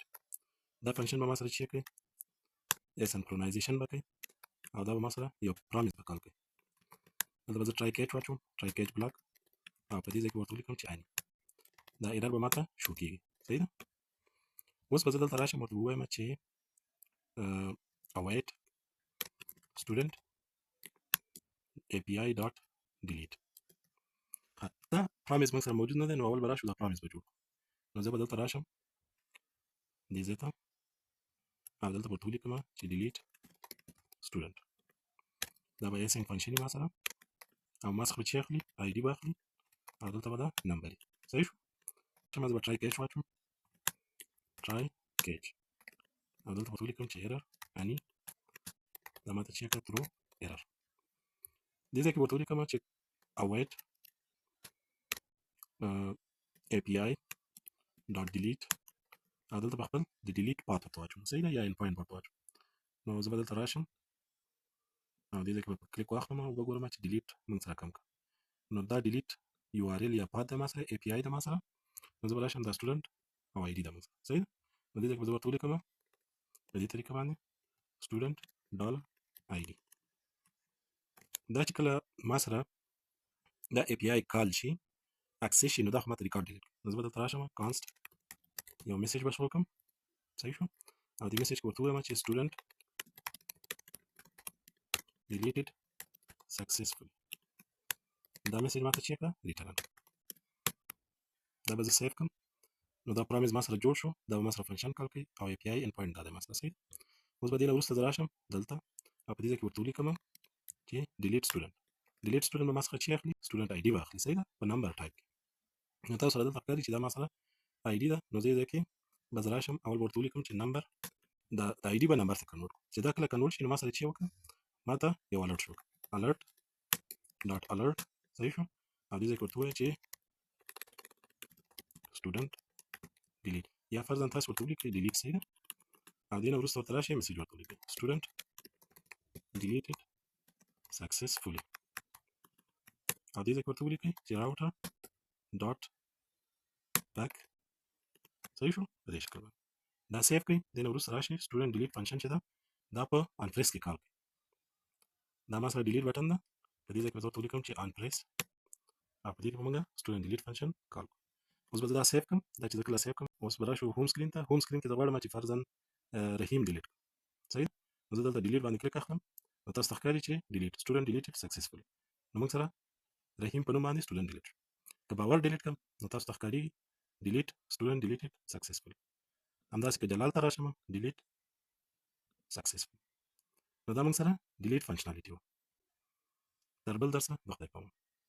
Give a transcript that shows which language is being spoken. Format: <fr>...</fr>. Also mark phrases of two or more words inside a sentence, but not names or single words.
<ps>دا فنکشن به ما سره چې کوي اسنکرونایزیشن به کوي او دا به ما سره یو پرامیس به کال کوي. دلته به زه</ps> <en>try catch</en> <ps>واچوم</ps> <en>try catch block</en> <ps>او په دې ځای کې ورته ولیکم چې آین دا ایرر به ماته شو کېږي. صحیح ده. اوس به زه دلته راشم ورته ووایم چې</ps> <en>await student API dot delete.</en> <ps>دا پرامیس موږ سره موجود نه دی نو اول به راشو دا پرامیس به جوړ کړو. نو زه به دلته راشم دې ځای ته او دلته به ورته ولیکم چې</ps> <en>delete student</en> <ps>دا به</ps> <en>async function</en> <ps>ما سره او ما څخه چې اخلي آی ډي به اخلي او دلته به دا نمبر وي صحیح شو چې ما به</ps> <en>try catch</en> <ps>واچوم</ps> <en>try catch</en> <ps>او دلته به ولیکم چې ایرر اني دا ماته چې کړه</ps> <en>throw error</en> <ps>دې ځای کې ورته ولیکم چې await</ps> <en>API dot delete</en> <ps>او دلته به خپل د</ps> <en>delete path</en> <ps>ورته واچوم صحیح ده یا</ps> <en>end point</en> <ps>ورته واچوم نو زه به دلته راشم او دې ځای کې به کلیک واخلم او وګورم چې delete موږ سره کم کړه نو دا</ps> <en>delete URL</en> <ps>یا path د ما سره API د ما سره نو زه به راشم دا student او ID د ما سره صحیح ده نو دې ځای کې به زه ورته ولیکم په دې طریقه باندې</ps> <en>student dollar ID</en> <ps>دا چې کله ما سره دا API کال شي اکسس شي نو دا خو ماته</ps> <en>record delete</en> <ps>نو زه به دلته راشم کانسټ یو میسج به شو کوم صحیح شو او دې میسج کې ورته ووایم چې student</ps> <en>deleted successfully</en> <ps>دا میسج ماته چې کړه ریټرن دا به زه سیف کړم نو دا پرامیز ما سره جوړ شو دا به ما سره فنکشن کال کوي او</ps> <en>API end point</en> <ps>دا د ما سره صحیح اوس به دې نه وروسته زه راشم دلته او په دې ځای کې ورته ولیکم چې</ps> <en>delete student</en> <ps>به ما څخه چې اخلي</ps> <en>student ID</en> <ps>به اخلي صحیح ده په</ps> <en>number type</en> <ps>کې نو تاسو سره دلته ښکاري چې دا ما سره ID ده نو زه دې کې به زه راشم اول به ورته ولیکم چې نمبر د ID به نمبر ته کنورټ کړو چې دا کله کنورټ شي نو ما سره چې وکړه ما ته یو الرټ شو</ps> <en>alert dot alert</en> <ps>صحیح شو او دې ځای کې ورته ووایه چې</ps> <en>student delete</en> <ps>یا فرضاً تاسو ورته ولیکئ delete صحیح ده او دې نه وروسته ورته راشئ میسج ورته ولیکئ</ps> <en>student deleted successfully</en> <ps>او دې ځای کې ورته ولیکئ چې</ps> <en>router dot back</en> <ps>صحیح شو په دې شکل باندې دا سیف کړئ دې نه وروسته راشئ</ps> <en>student delete</en> <ps>فنکشن چې ده دا په انپریس کې کال کوي دا ما سره</ps> <en>delete button</en> <ps>ده په دې ځای کې زه ورته ولیکم چې انپریس او په دې کې به موږ</ps> <en>student delete</en> <ps>فنکشن کال کوو اوس به زه دا سیف کړم دا چې زه کله سیف کړم اوس به راشو</ps> <en>home screen</en> <ps>ته</ps> <en>home screen</en> <ps>کې زه غواړم چې فرضاً رحیم ډیلیټ صحیح نو زه دلته ډیلیټ باندې کلیک اخلم نو تاسو ته ښکاري چې</ps> <en>delete student deleted successfully</en> <ps>نو موږ سره رحیم په نوم باندې</ps> <en>student delete</en> <ps>شو که باور ډیلیټ کړم نو تاسو ته ښکاري</ps> <en>delete student deleted successfully</en> <ps>همداسې که جلال ته راشم</ps> <en>delete successfully</en> <ps>نو دا موږ سره</ps> <en>delete functionality</en> <ps>و تر بل درسه د خدای په امان</ps>